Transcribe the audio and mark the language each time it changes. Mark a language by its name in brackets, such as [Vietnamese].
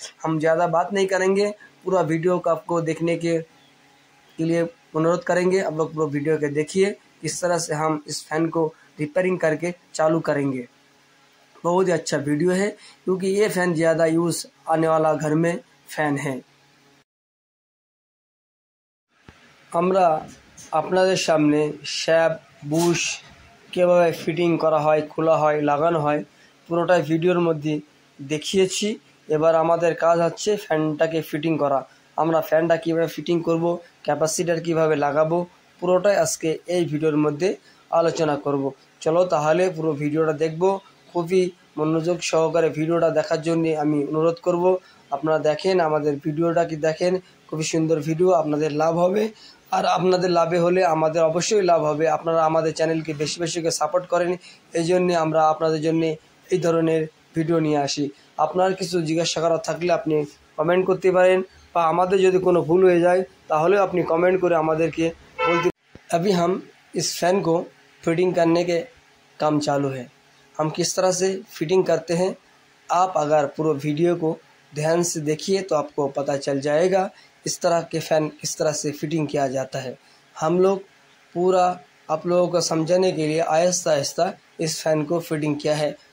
[Hindi] हम ज़्यादा बात नहीं करेंगे, पूरा वीडियो को आपको देखने के लिए अनुरोध करेंगे। आप लोग पूरा वीडियो के देखिए किस तरह से हम इस फैन को रिपेयरिंग करके चालू करेंगे। बहुत ही अच्छा वीडियो है, क्योंकि ये फैन ज़्यादा यूज़ आने वाला घर में फैन है। [Bangla] আমরা আপনাদের সামনে শ্যাপ বুশ কীভাবে ফিটিং করা হয়, খোলা হয়, লাগানো হয় পুরোটাই ভিডিওর মধ্যে দেখিয়েছি। এবার আমাদের কাজ হচ্ছে ফ্যানটাকে ফিটিং করা। আমরা ফ্যানটা কীভাবে ফিটিং করব, ক্যাপাসিটার কীভাবে লাগাবো, পুরোটাই আজকে এই ভিডিওর মধ্যে আলোচনা করব। চলো তাহলে পুরো ভিডিওটা দেখব। খুবই মনোযোগ সহকারে ভিডিওটা দেখার জন্য আমি অনুরোধ করব। আপনারা দেখেন, আমাদের ভিডিওটা কি দেখেন, খুবই সুন্দর ভিডিও, আপনাদের লাভ হবে। আর আপনাদের লাভে হলে আমাদের অবশ্যই লাভ হবে। আপনারা আমাদের চ্যানেলকে বেশি বেশি করে সাপোর্ট করেন, এই জন্যে আমরা আপনাদের জন্য এই ধরনের ভিডিও নিয়ে আসি। আপনার কিছু জিজ্ঞাসা করার থাকলে আপনি কমেন্ট করতে পারেন, বা আমাদের যদি কোনো ভুল হয়ে যায় তাহলেও আপনি কমেंट করে আমাদেরকে বলতে। [Hindi] अभी हम इस फैन को फिटिंग करने के काम चालू है। हम किस तरह से फिटिंग करते हैं, आप अगर पूरा वीडियो को ध्यान से देखिए तो आपको पता चल जाएगा इस तरह के फ़ैन किस तरह से फिटिंग किया जाता है। हम लोग पूरा आप लोगों को समझाने के लिए आहिस्ता आहिस्ता इस फ़ैन को फिटिंग किया है।